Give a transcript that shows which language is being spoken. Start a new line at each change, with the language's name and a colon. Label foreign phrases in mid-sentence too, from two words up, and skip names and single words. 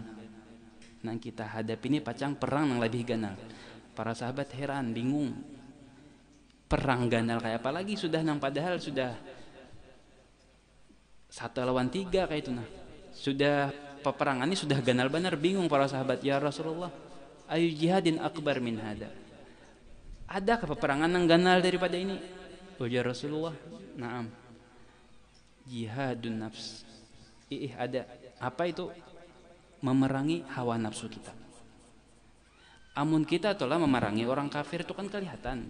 Banjar: Nang kita hadapi ini pacang perang nang lebih ganal. Para sahabat heran, bingung. Perang ganal kayak apa lagi, sudah nang padahal sudah 1 lawan 3 kayak itu nah. Sudah peperangan ini sudah ganal benar, bingung para sahabat, ya Rasulullah,
Arabic: أي جهاد أكبر من هذا.
Indonesian: Adakah peperangan yang ganal daripada ini?
Banjar: Ujar Rasulullah, na'am.
Arabic: جهاد النفس.
Indonesian: Ada. Apa itu?
Banjar: Memerangi hawa nafsu kita. Amun kita telah memerangi orang kafir itu kan kelihatan.